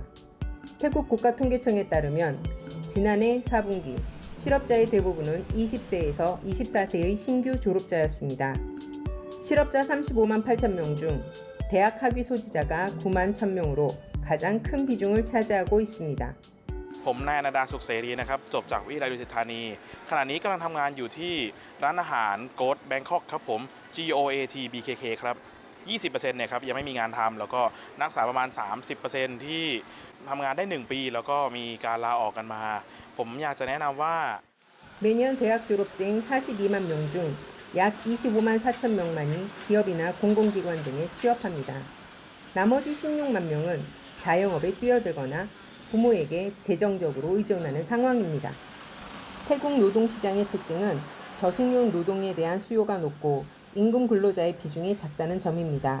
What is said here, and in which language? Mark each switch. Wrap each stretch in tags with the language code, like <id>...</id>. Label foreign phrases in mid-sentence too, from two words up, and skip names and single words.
<ko>태국 국가통계청에 따르면 지난해 4분기 실업자의 대부분은 20세에서 24세의 신규 졸업자였습니다. 실업자 35만 8천 명 중 대학 학위 소지자가 9만 1천 명으로 가장 큰 비중을 차지하고 있습니다.</ko> <th>ผมนายอนันดาสุขเสรีนะครับจบจากวิทยาลัยดุสิตธานีขณะนี้กำลังทำงานอยู่ที่ร้านอาหารโกดแบงคอกครับผม GOAT BKK ครับ 20% เนี่ยครับยังไม่มีงานทำแล้วก็นักศึกษาประมาณ 30% ที่ทำงานได้1ปีแล้วก็มีการลาออกกันมาผมอยากจะแนะนำว่า</th> <ko>매년 대학 졸업생 42만 명 중 약 25만 4천 명만이 기업이나 공공기관 등에 취업합니다. 나머지 16만 명은 자영업에 뛰어들거나 부모에게 재정적으로 의존하는 상황입니다. 태국 노동시장의 특징은 저숙련 노동에 대한 수요가 높고 임금 근로자의 비중이 작다는 점입니다.</ko>